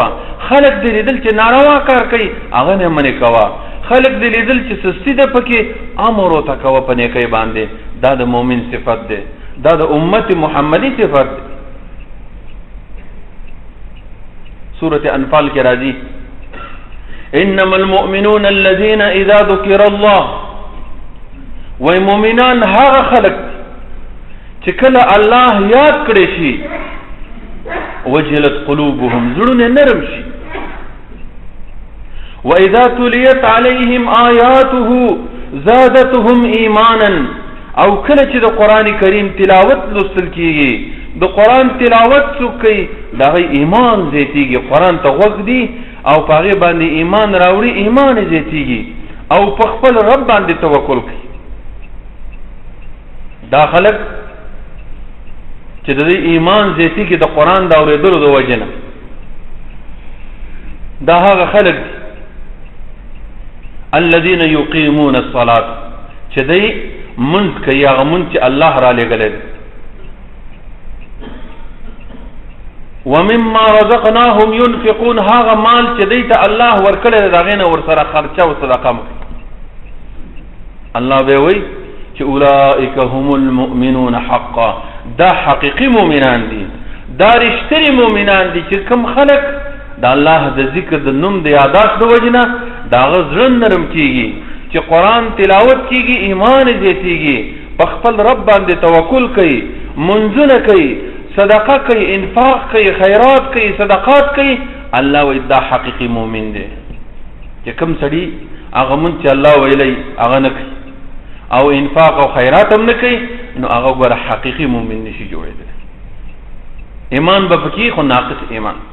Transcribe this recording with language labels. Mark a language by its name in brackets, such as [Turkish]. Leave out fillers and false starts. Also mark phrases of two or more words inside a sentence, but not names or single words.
[Pashto] خلق دې لیدل چې ناروا کار کوي، هغه نه منې کوه. خلق دې لیدل چې سستی ده پکې، امر ورته کوه په نیکۍ باندې. دا د مؤمن صفت دی، دا د امت محمدي صفت دی. سورة انفال کې راځي [Arabic] انما المؤمنون الذين اذا ذكر الله. [Pashto] وای مؤمنان هغه خلق چې کله الله یاد کړي شي [Arabic] وجلت قلوبهم، [Pashto] زړونه نرم شي. [Arabic] واذا تليت عليهم آياته زادتهم ایمانا. [Pashto] او کله چې د قران کریم تلاوت لوستل کیږي، د قران تلاوت څوک کوي، د هغې ایمان زیاتیږي. قران ته غوږ دی او په هغې باندې ایمان راوړي، ایمان یې زیاتیږي او په خپل رب باندې توکل کوي. دا خلک چې د دې ایمان زیاتیږي د قران د اورېدلو د وجې نه. دا هغه خلق دي [Arabic] الذين يقيمون الصلاة [Pashto] چې دی منځ کوي هغه منځ چې الله را لېږلی دی [Arabic] ومما رزقناهم ينفقون [Pashto] هغه مال چې دی ته الله ورکړی دی د هغې نه ورسره خرچه او صدقه مه کوي الله به وایي چې [Arabic] اولئک هم المؤمنون حقا [Pashto] دا حقیقي مؤمنان دي دا رښتیني مؤمنان دي چې کوم خلک د الله د ذکر د نوم د یاداښت د وجې نه د هغه زړه نرم کېږي چې قرآن تلاوت کېږي ایمان یې زیاتېږي په خپل رب باندې توکل کوي منځونه کوي صدقه کوي انفاق کوي خیرات کوي صدقات کوي الله وایي دا حقیقي مؤمن دی چې کوم سړي هغه مونږ چې الله ویلی هغه نه کوي او انفاق او خیرات هم نه کوي نو هغه ګوره حقیقي مؤمن نشي جوړېدلی ایمان به پکې خو ناقص ایمان